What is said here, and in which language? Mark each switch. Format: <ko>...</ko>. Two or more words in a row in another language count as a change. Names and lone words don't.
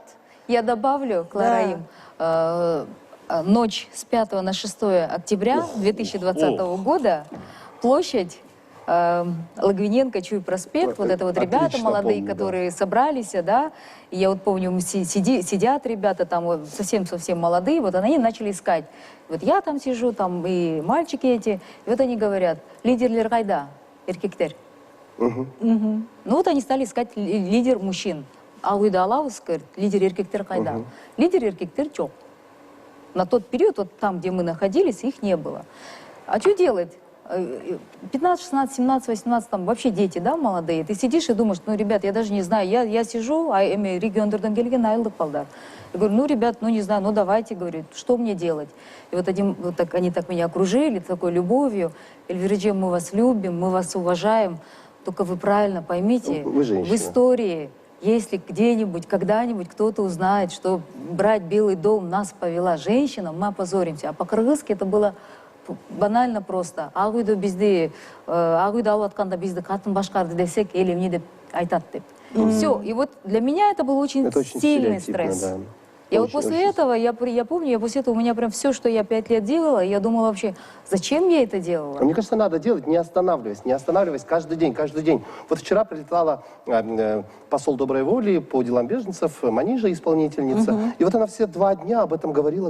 <ru>Я добавлю, Клара, ночь с 5 на 6 октября 2020 года, площадь Логвиненко, Чуй проспект, вот это вот ребята молодые, помню, которые собрались, да, и я вот помню, сидят ребята там совсем молодые, вот они начали искать. Вот я там сижу, там и мальчики эти, и вот они говорят:</ru> <ky>лидер кайда, эркектер.</ky> <ru>Ну вот они стали искать лидер мужчин.</ru> <ky>Ауида Алаус говорит, лидер эркектер кайда. Лидер эркектер чок.</ky> <ru>На тот период, вот там, где мы находились, их не было. А что делать? 15, 16, 17, 18, там вообще дети, да, молодые. Ты сидишь и думаешь: ну, ребят, я даже не знаю, я сижу, а</ru> <ky>региондердан келген айлык балдар.</ky> <ru>Я говорю: ну, ребят, ну, не знаю, ну, давайте, говорит, что мне делать? И вот, они так меня окружили, такой любовью. Эльвирджи, мы вас любим, мы вас уважаем, только вы правильно поймите, в истории, если где-нибудь, когда-нибудь кто-то узнает, что брать Белый дом нас повела женщина, мы опозоримся. А по-кыргызски это было банально просто.</ru> <ky>Агуйду bizdi, агуйду алып атканда bizdi катын башкарды десек, эл эмне деп айтат деп.</ky> <ru>Все. И вот для меня это был очень сильный стресс. Да. Я вот после этого, я помню, после этого у меня прям все, что я 5 лет делала, я думала вообще, зачем я это делала? Мне кажется, надо делать, не останавливаясь каждый день. Вот вчера прилетала посол доброй воли по делам беженцев, Манижа, исполнительница, и вот она все 2 дня об этом говорила.</ru>